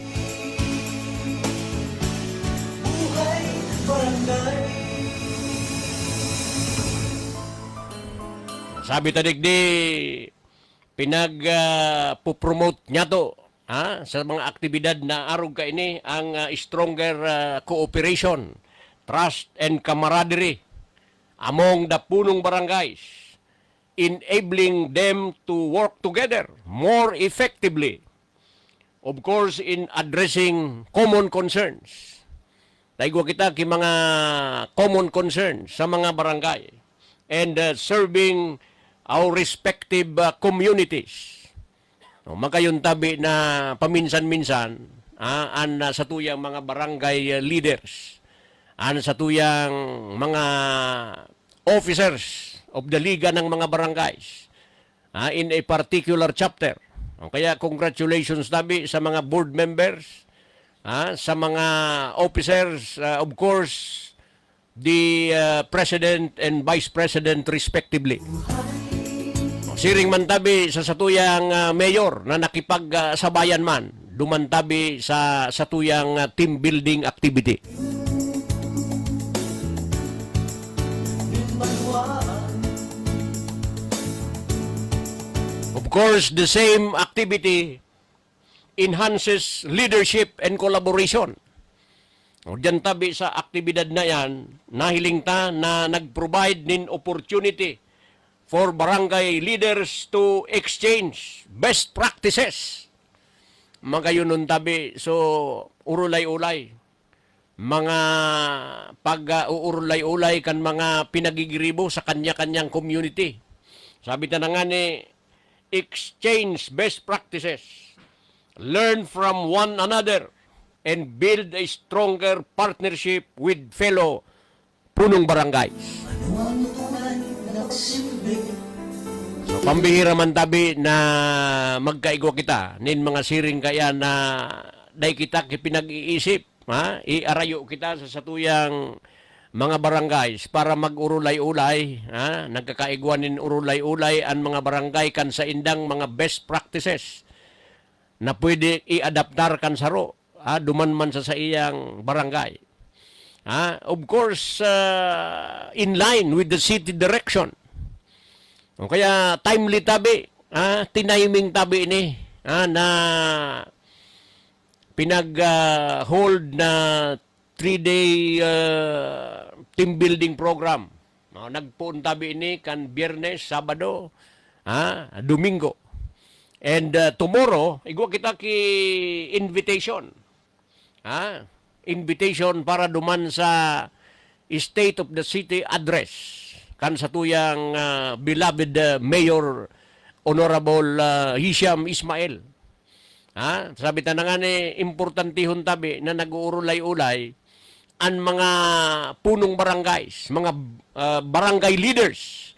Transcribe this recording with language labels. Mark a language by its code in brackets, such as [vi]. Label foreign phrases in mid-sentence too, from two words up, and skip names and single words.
[tl] Buhay barangay. [bik] Sabi tadigdi pinag-promote niya to sa mga aktibidad na arog ka ini ang [en] stronger cooperation, trust and camaraderie among the punong barangays, enabling them to work together more effectively, of course, in addressing common concerns. [bik] Taigwa kita ki mga [en] common concerns [bik] sa mga barangay [en] and serving our respective communities. [bik] Magayon tabi na paminsan-minsan sa tuyang mga barangay leaders, sa tuyang mga [en] officers of the [tl] Liga ng mga barangays [en] in a particular chapter. [bik] Kaya congratulations tabi sa mga [en] board members, [bik] sa mga officers, [en] of course, the president and vice president respectively. [bik] Siring man tabi sa satuyang mayor na nakipagsabayan man, dumantabi sa satuyang [en] team building activity. Of course, the same activity enhances leadership and collaboration. [bik] Diyan tabi sa aktibidad na yan, nahiling ta na nag-provide nin [en] opportunity for barangay leaders to exchange best practices. [bik] Magayon nun tabi, so urulay-ulay. Mga pag-uurulay-ulay kan mga pinagigiribo sa kanya-kanyang community. Sabi ta na nga ni, [en] exchange best practices, learn from one another, and build a stronger partnership with fellow punong barangays. [tl] Ano ang tunay na nagsilbi? [bik] So, pambihira man tabi na magkaigwa kita, nin mga siring kaya na day kita pinag-iisip, iarayo kita sa satuyang mga barangays para mag-urulay-ulay, nagkakaigwanin urulay-ulay ang mga barangay kan sa indang mga [en] best practices [bik] na pwede i-adaptar kan saro, duman man sa iyang barangay. [en] Of course, in line with the city direction. [bik] Kaya timely tabi, tiniming tabi ini na pinag-hold na 3-day [en] team building program. [bik] Nagpuon tabi ini kan Biyernes, Sabado, Domingo. [en] And tomorrow, [bik] igwa kita ki invitation. Invitation para duman sa State of the City address kan sa tuyang beloved Mayor Honorable Hisham Ismail. Sabi ta na nga ni, importantihon tabi na nag-uurulay-ulay ang mga punong barangays, mga barangay leaders.